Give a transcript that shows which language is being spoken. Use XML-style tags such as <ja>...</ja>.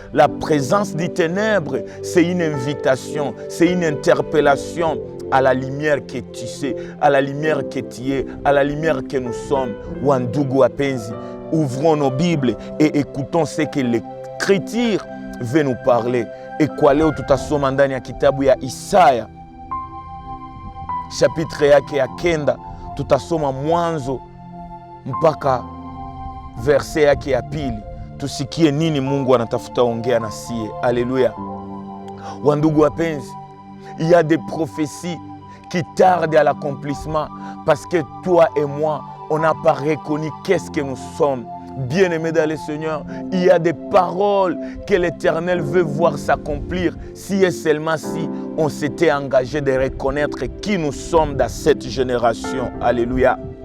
<fr>La présence des ténèbres, c'est une invitation, c'est une interpellation à la lumière que tu sais, à la lumière que tu es, à la lumière que nous sommes.</fr> <sw>Wandugu wapenzi,</sw> <fr>ouvrons nos Bibles et écoutons ce que l'Écriture veut nous parler.</fr> <sw>Et kwa leo tutasoma ndani ya kitabu ya Isaya chapitre yake ya 9, tutasoma mwanzo mpaka verse yake ya 2. Tusikie nini Mungu anatafuta ongea na sie. Alléluia. Wandugu wapenzi,</sw> <fr>il y a des prophéties qui tardent à l'accomplissement parce que toi et moi, on n'a pas reconnu qu'est-ce que nous sommes. Bien-aimés dans le Seigneur, il y a des paroles que l'Éternel veut voir s'accomplir si et seulement si on s'était engagé de reconnaître qui nous sommes dans cette génération. Alléluia.</fr>